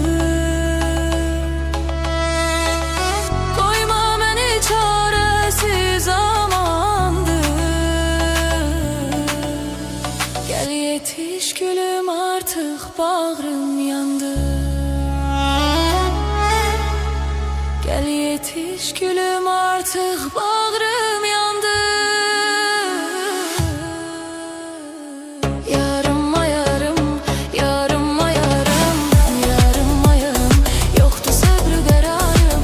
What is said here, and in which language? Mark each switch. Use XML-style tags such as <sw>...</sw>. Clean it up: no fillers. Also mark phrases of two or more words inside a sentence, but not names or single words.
<az>Qoyma məni çarəsiz amandı. Gəl yetiş gülüm, artıq bağrım yandı.</az> <tr>Gel yetiş gülüm, artık bağrım yandı. Yarıma yarım, yarıma yarım, yarıma yarım, yoktu sabrı kararım.</tr>